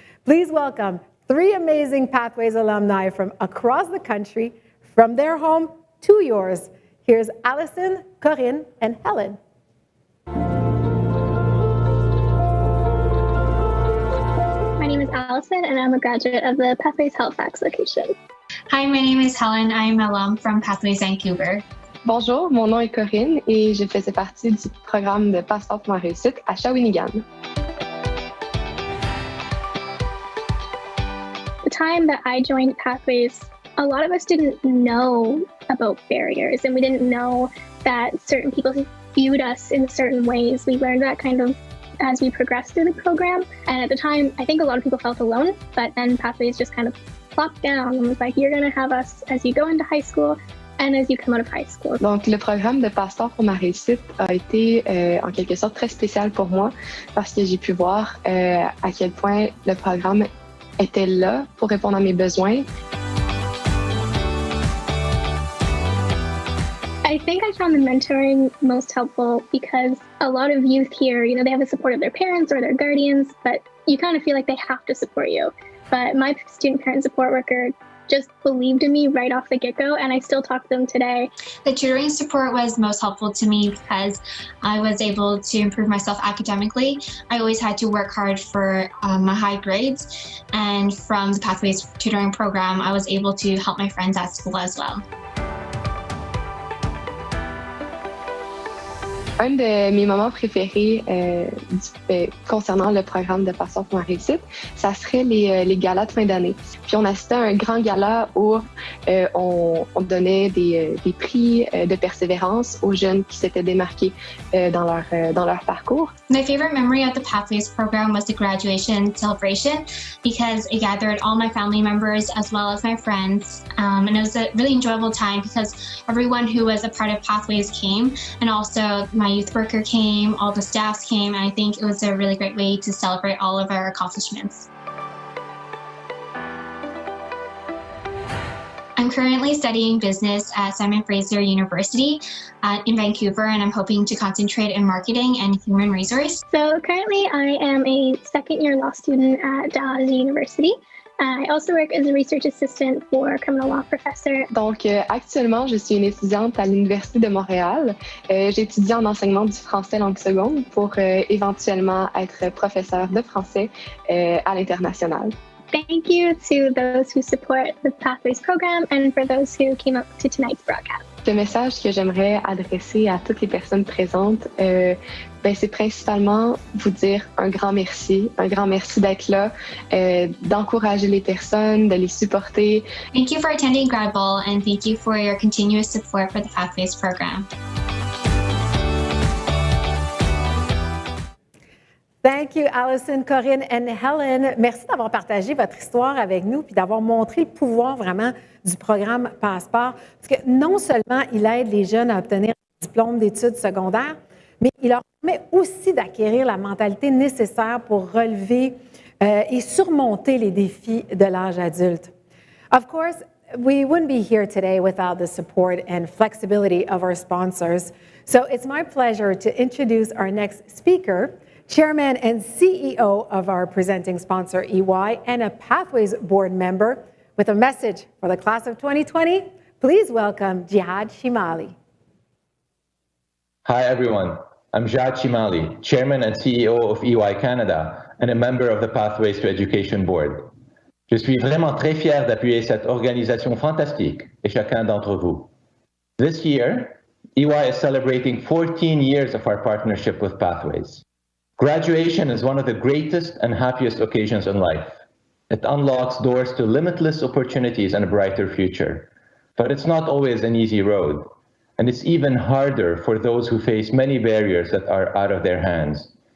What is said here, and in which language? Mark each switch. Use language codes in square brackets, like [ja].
[en] Please welcome 3 amazing Pathways alumni from across the country, from their home to yours. Here's Allison, Corinne, and Helen. My name is Allison, and I'm a graduate of the Pathways Halifax location. Hi, my name is Helen. I'm an alum from Pathways Vancouver. [fr] Bonjour, mon nom est Corinne et je faisais partie du programme de Passeport pour ma réussite à Shawinigan. [en] The time that I joined Pathways, a lot of us didn't know about barriers, and we didn't know that certain people viewed us in certain ways. We learned that kind of as we progressed through the program. And at the time, I think a lot of people felt alone, but then Pathways just kind of plopped down and was like, you're going to have us as you go into high school and as you come out of high school. [fr] Donc, le programme de Passeport pour ma réussite a été en quelque sorte très spécial pour moi parce que j'ai pu voir à quel point le programme était là pour répondre à mes besoins. [en] I think I found the mentoring most helpful because a lot of youth here, they have the support of their parents or their guardians, but you kind of feel like they have to support you. But my student parent support worker just believed in me right off the get-go, and I still talk to them today. The tutoring support was most helpful to me because I was able to improve myself academically. I always had to work hard for my high grades, and from the Pathways tutoring program, I was able to help my friends at school as well. [fr] Un de mes moments préférés concernant le programme de Passeport pour ma réussite, ça serait les galas de fin d'année. Puis on assistait à un grand gala où on donnait des prix de persévérance aux jeunes qui s'étaient démarqués dans leur parcours. [en] My favorite memory of the Pathways program was the graduation celebration because it gathered all my family members as well as my friends. And it was a really enjoyable time because everyone who was a part of Pathways came, and also my youth worker came, all the staffs came, and I think it was a really great way to celebrate all of our accomplishments. I'm currently studying business at Simon Fraser University in Vancouver, and I'm hoping to concentrate in marketing and human resource. So currently I am a second-year law student at Dalhousie University. I also work as a research assistant for a criminal law professor. [fr] Donc, actuellement, je suis une étudiante à l'Université de Montréal. J'étudie en enseignement du français langue seconde pour éventuellement être professeure de français à l'international. [en] Thank you to those who support the Pathways program and for those who came up to tonight's broadcast. [fr] Le message que j'aimerais adresser à toutes les personnes présentes, c'est principalement vous dire un grand merci d'être là, d'encourager les personnes, de les supporter. [en] Thank you for attending Grad Ball, and thank you for your continuous support for the Pathways program. Thank you, Allison, Corinne and Helen. [fr] Merci d'avoir partagé votre histoire avec nous puis d'avoir montré le pouvoir vraiment du programme Passeport. Parce que non seulement il aide les jeunes à obtenir un diplôme d'études secondaires, mais il leur permet aussi d'acquérir la mentalité nécessaire pour relever et surmonter les défis de l'âge adulte. [en] Of course, we wouldn't be here today without the support and flexibility of our sponsors. So it's my pleasure to introduce our next speaker, Chairman and CEO of our presenting sponsor, EY, and a Pathways board member with a message for the class of 2020. Please welcome Jihad Shimali. Hi, everyone. I'm Jihad Shimali, Chairman and CEO of EY Canada and a member of the Pathways to Education Board. [fr] Je suis vraiment très fier d'appuyer cette organisation fantastique et chacun d'entre vous. [en] This year, EY is celebrating 14 years of our partnership with Pathways. Graduation is one of the greatest and happiest occasions in life. It unlocks doors to limitless opportunities and a brighter future. But it's not always an easy road. And it's even harder for those who face many barriers that are out of their hands.